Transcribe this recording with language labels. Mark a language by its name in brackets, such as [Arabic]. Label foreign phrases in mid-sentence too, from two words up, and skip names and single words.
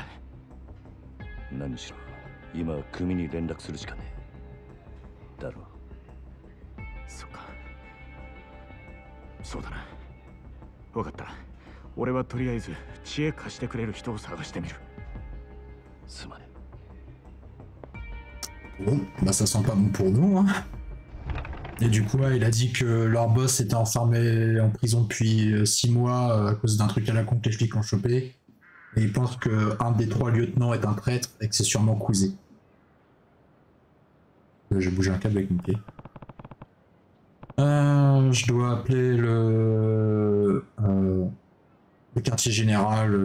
[Japanese] 何しろ今は組に連絡するしかねえだろう。そっか、そうだな。分かった。俺はとりあえず知恵貸してくれる人を探してみる。すまねえ。 [French] Bon, bah ça sent pas bon pour nous, hein. Et du coup, ouais, il a dit que leur boss était enfermé en prison depuis 6 mois à cause d'un truc à la con que les flics ont chopé. Et il pense qu'un des 3 lieutenants est un traître et que c'est sûrement Cousé. J'ai bougé un câble avec mon pied. Je dois appeler le quartier général.